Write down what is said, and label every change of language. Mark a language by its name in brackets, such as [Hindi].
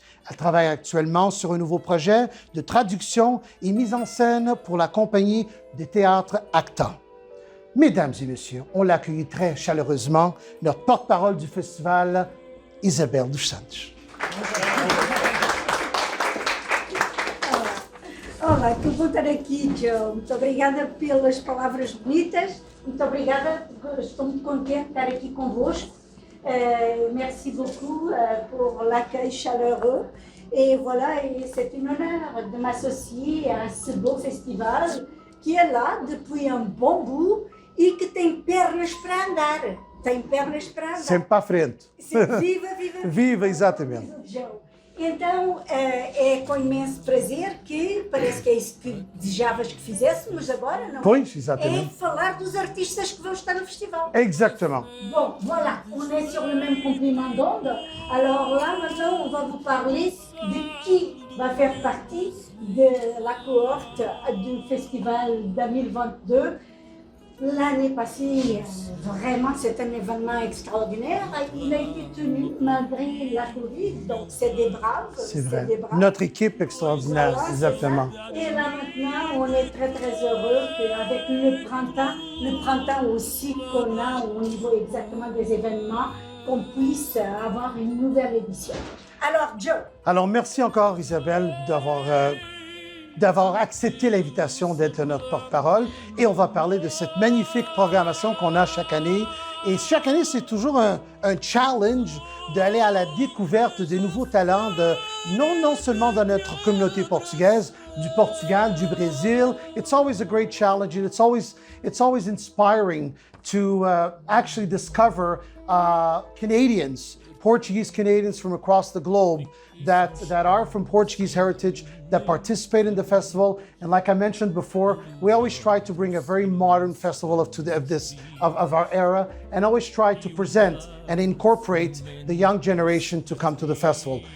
[French] Elle travaille actuellement sur un nouveau projet de traduction et mise en scène pour la compagnie de théâtre ACTA. Mesdames et messieurs, on l'accueille très chaleureusement, notre porte-parole du festival, Isabelle dos Santos. [Portuguese] Olá, estou bom estar aqui, Joe. Muito obrigada pelas palavras bonitas. Muito obrigada, estou muito contente de estar aqui convosco. Merci beaucoup pour l'accueil chaleureux. Et voilà, et c'est un honneur de m'associer à ce beau festival qui est là depuis un bon bout e que tem pernas para andar. Tem pernas para andar. Sempre para a frente. Viva, viva, viva. Viva, exatamente. Joe. Então, é com imenso prazer que parece que é isso que desejavas que fizéssemos agora, não é? Pois, exatamente. É falar dos artistas que vão estar no festival. [French] Exactement. Bon, voilà, on est sur le même complément d'onde. Alors là, maintenant, on va vous parler de qui va faire partie de la cohorte du festival 2022. L'année passée, vraiment, c'est un événement extraordinaire. Il a été tenu malgré la Covid, donc c'est des braves. C'est vrai. Des braves. Notre équipe extraordinaire, Voilà, exactement. c'est ça. Et là maintenant, on est très très heureux qu'avec le printemps aussi qu'on a au niveau exactement des événements, qu'on puisse avoir une nouvelle édition. Alors Joe. Alors, merci encore, Isabelle, d'avoir accepté l'invitation d'être notre porte-parole. Et on va parler de cette magnifique programmation qu'on a chaque année. Et chaque année, c'est toujours un challenge d'aller à la découverte des nouveaux talents, non seulement dans notre communauté portugaise, du Portugal, du Brésil. [English] It's always a great challenge, and it's always inspiring to actually discover Canadians, Portuguese Canadians from across the globe that are from Portuguese heritage, that participate in the festival. And like I mentioned before, we always try to bring a very modern festival of our era, and always try to present and incorporate the young generation to come to the festival.